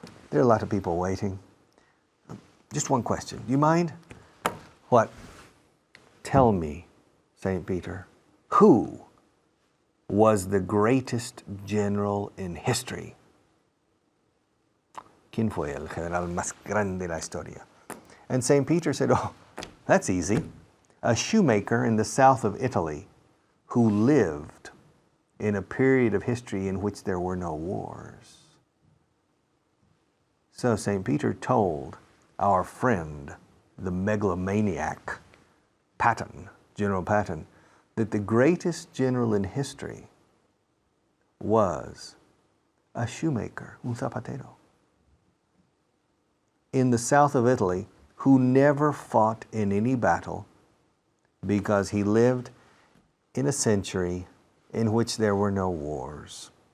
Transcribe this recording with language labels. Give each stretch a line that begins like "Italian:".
English: There are a lot of people waiting. Just one question. Do you mind? What? Tell me, St. Peter, who was the greatest general in history?
Spanish: ¿Quién fue el general más grande de la historia?
English: And St. Peter said, oh, that's easy. A shoemaker in the south of Italy who lived in a period of history in which there were no wars. So St. Peter told our friend, the megalomaniac, Patton, General Patton, that the greatest general in history was a shoemaker, un zapatero, in the south of Italy, who never fought in any battle because he lived in a century in which there were no wars.